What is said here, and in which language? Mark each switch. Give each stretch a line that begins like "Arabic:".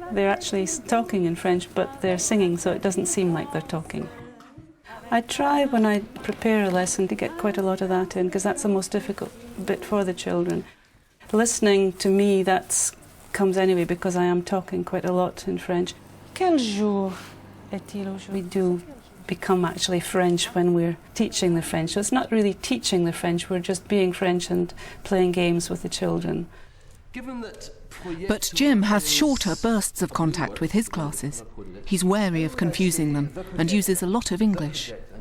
English: They're actually talking in French, but they're singing, so it doesn't seem like they're talking. I try when I prepare a lesson to get quite a lot of that in, because that's the most difficult bit for the children. Listening to me, that comes anyway, because I am talking quite a lot in French.
French: Quel jour est-il aujourd'hui?
English: We do become actually French when we're teaching the French. So it's not really teaching the French, we're just being French and playing games with the children. Given that But Jim has shorter bursts of contact with his classes. He's wary of confusing them and uses a lot of English.